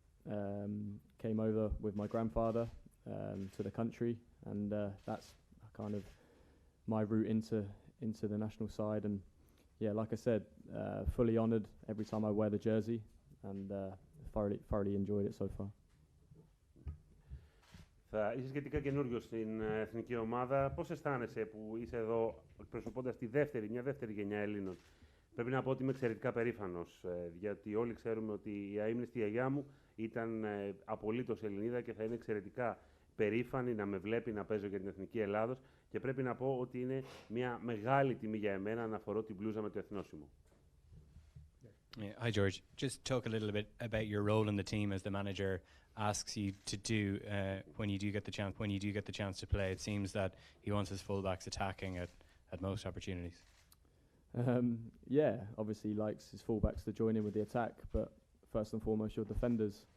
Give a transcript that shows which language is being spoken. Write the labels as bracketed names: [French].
[English] Came over with my grandfather to the country, and that's kind of my route into the national side. And yeah, like I said, fully honoured every time I wear the jersey, and thoroughly enjoyed it so far. [Greek] Θα είσαι σχετικά καινούριο στην εθνική ομάδα. Πώς αισθάνεσαι που είσαι εδώ εκπροσωπώντας μια δεύτερη γενιά Ελλήνων? Πρέπει να πω ότι είμαι εξαιρετικά περήφανος, γιατί όλοι ξέρουμε ότι η αείμνηστη γιαγιά μου ήταν απολύτως Ελληνίδα και θα είναι εξαιρετικά περήφανη να με βλέπει να παίζω για την Εθνική Ελλάδος, και πρέπει να πω ότι είναι μια μεγάλη τιμή για εμένα να φορώ την μπλούζα με το εθνόσημο. [English] Hi, George. Just talk a little bit about your role in the team as the manager asks you to do when you do get the chance to play. It seems that he wants his fullbacks attacking at most opportunities. Yeah, obviously he likes his fullbacks to join in with the attack, but first and foremost your defenders.